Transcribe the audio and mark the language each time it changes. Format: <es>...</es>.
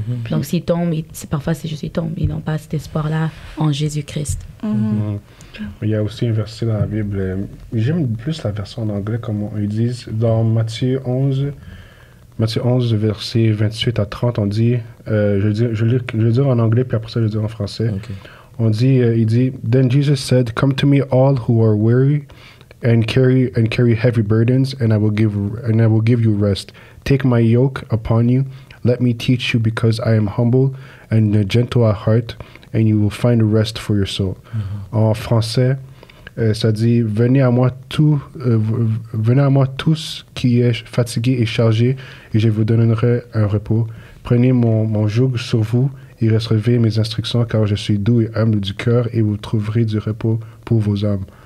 <fr>Donc s'ils tombent, parfois c'est juste ils tombent. Ils n'ont pas cet espoir-là en Jésus-Christ. Il y a aussi un verset dans la Bible, j'aime plus la version en anglais, comme ils disent, dans Matthieu 11, verset 28 à 30, on dit, je vais le dire en anglais, puis après ça je vais le dire en français. On dit, il dit,</fr> <en>Then Jesus said, Come to me all who are weary and carry heavy burdens, and I will give you rest. Take my yoke upon you. Let me teach you, because I am humble and gentle at heart, and you will find rest for your soul.</en> <fr>En français, ça dit, venez à moi tous qui êtes fatigués et chargés, et je vous donnerai un repos. Prenez mon joug sur vous et recevez mes instructions, car je suis doux et humble du cœur, et vous trouverez du repos pour vos âmes.</fr>